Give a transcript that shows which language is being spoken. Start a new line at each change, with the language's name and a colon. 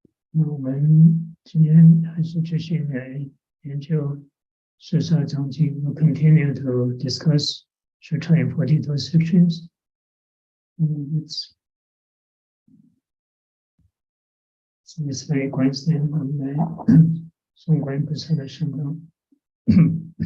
Chinese: 那我们今天还是继续来研究十三章经。
English: We'll continue to discuss Sutra in 42 sections. Let's say
Chinese: 观世音，我们来诵观音菩萨的圣号。